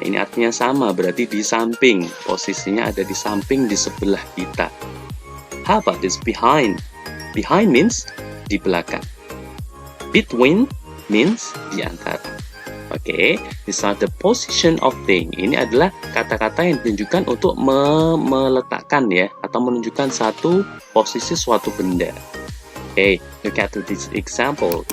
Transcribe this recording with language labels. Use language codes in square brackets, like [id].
[id] Ini artinya sama, berarti di samping. Posisinya ada di samping, di sebelah kita. [en] How about this behind? Behind means [id] di belakang. [en] Between means [id] di antara. [en] Oke, these are the position of thing. [id] Ini adalah kata-kata yang ditunjukkan untuk meletakkan ya, atau menunjukkan satu posisi suatu benda. [en] Oke, look at this example.